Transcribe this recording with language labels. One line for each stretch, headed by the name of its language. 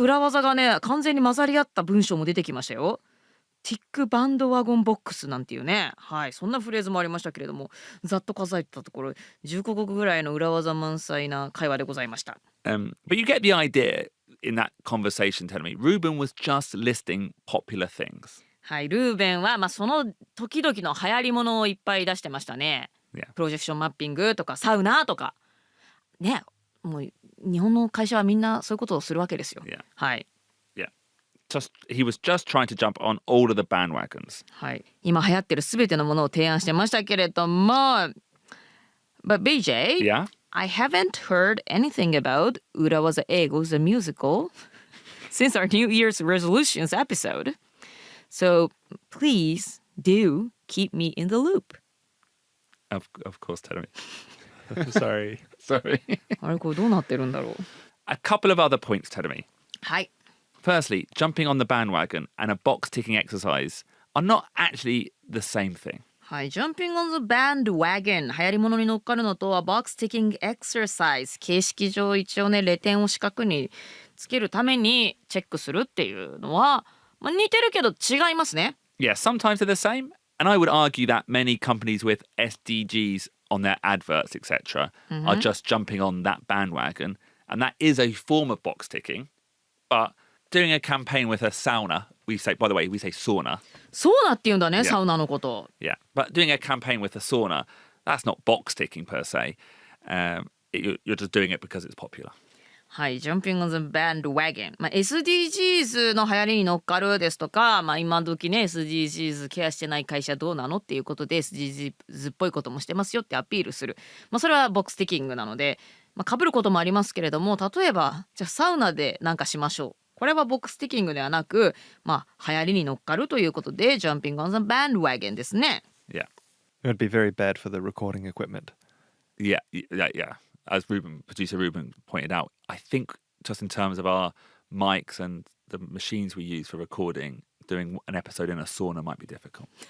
Japanese: 裏技がね完全に混ざり合った文章も出てきましたよ。ティックバンドワゴンボックスなんていうね、はい、そんなフレーズもありましたけれども、ざっと数えてたところ15個ぐらいの裏技満載な会話でございました。
English: But you get the idea in that conversation, telling me Ruben was just listing popular things.
Japanese: はい、ルーベンは、その時々の流行り物をいっぱい出してましたね。
English: Yeah.
Japanese: プロジェクションマッピングとかサウナとかね、もう日本の会社はみんなそういうことをするわけですよ。
English: Yeah.
Japanese: はい。
English: He was just trying to jump on all of the bandwagons.
Japanese: はい。今流行ってるすべてのものを提案してましたけれども、
English: But BJ, Yeah? I haven't heard anything about 裏技英語 the musical since our New Year's resolutions episode. So please do keep me in the loop. Of course, tell me. Sorry.
Japanese: あれこれどうなってるんだろう。
English: A couple of other points, tell me.
Japanese: はい。
English: Firstly, jumping on the bandwagon and a box-ticking exercise are not actually the same thing.
Japanese: はい、
English: Jumping on the bandwagon
Japanese: 流行り物に乗っかるのとは
English: box-ticking exercise
Japanese: 形式上一応ねレ点を四角につけるためにチェックするっていうのは、似てるけど違いますね。
English: Yeah, sometimes they're the same. And I would argue that many companies with SDGs on their adverts, etc., are just jumping on that bandwagon. And that is a form of box ticking. But doing a campaign with a sauna, we say sauna.
Japanese: そうなって言うんだね、
English: Yeah.
Japanese: サウナのこと。
English: Yeah. But doing a campaign with a sauna, that's not box ticking per se. You're just doing it because it's popular.
Japanese: はい、
English: Jumping on the bandwagon、
Japanese: SDGs の流行りに乗っかるですとか、今時ね SDGs ケアしてない会社どうなのっていうことで SDGs っぽいこともしてますよってアピールする、それはボックスティキングなので、被ることもありますけれども、例えばじゃあサウナでなんかしましょう、これはボックスティキングではなく、流行りに乗っかるということで Jumping on the bandwagon ですね。
English: Yeah. It would be very bad for the recording equipment. Yeah. As producer Ruben pointed out, I think just in terms of our mics and the machines we use for recording, doing an episode in a sauna might be difficult.